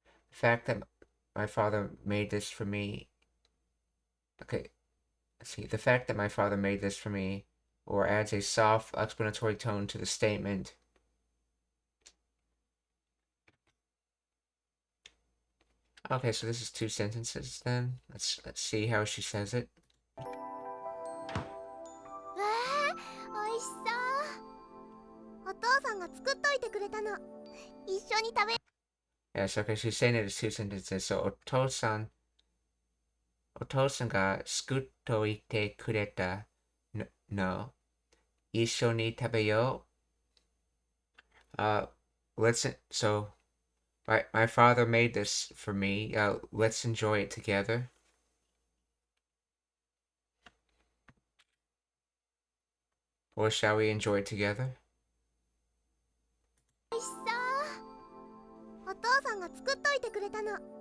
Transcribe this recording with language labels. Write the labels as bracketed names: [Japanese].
[English] The fact that my father made this for me. Okay, let's see. The fact that my father made this for me, or adds a soft explanatory tone to the statement. Okay, so this is two sentences then. Let's see how she says it. [Japanese] わあ、美味しそう。お父さんが作っといてくれたの。一緒に食べ。 [English] Yes, okay, she's saying it as two sentences. So, [Japanese] otosan ga scutoite kureta. [English] No. [Japanese] Isho ni tabeyo. [English] So, my father made this for me. Let's enjoy it together. Or shall we enjoy it together? [Japanese] 美味しそう。お父さんが作っといてくれたの。